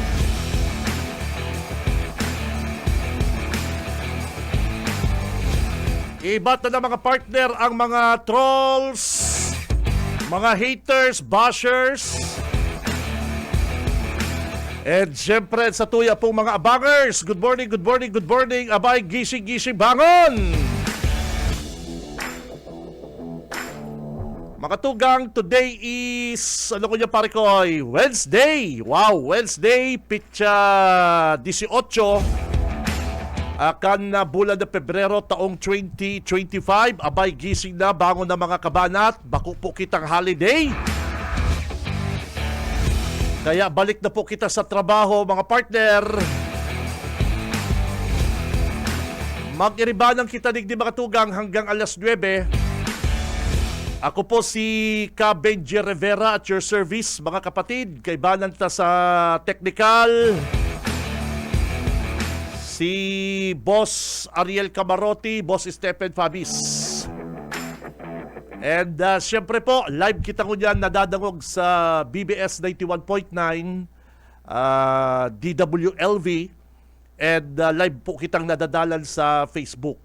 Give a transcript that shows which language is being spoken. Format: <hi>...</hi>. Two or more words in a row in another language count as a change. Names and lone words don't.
<bik>Iba't na mga partner ang mga trolls, mga haters, bashers.</bik> <en>And syempre</en> <bik>sa tuya pong mga abangers.</bik> <en>Good morning.</en> <bik>Abay, gising, bangon! Mga tugang,</bik> <en>today is, Wednesday. Wow, Wednesday,</en> <bik>pitsa 18. Akan na bulan na Pebrero taong 2025. Abay, gising na, bangon na mga kabanat. Baku po kitang holiday. Kaya balik na po kita sa trabaho mga partner. Mag-iribanang kita digdi mga tugang hanggang alas 9. Ako po si Ka Benji Rivera</bik> <en>at your service,</en> <bik>mga kapatid. Kaibanan ta sa technical. Si Boss Ariel Camarotti, Boss Stephen Fabis.</bik> <en>And syempre</en> <bik>po, live kita ko dyan nadadangog sa BBS 91.9, DWLV, and live po kitang nadadalan sa Facebook.</bik>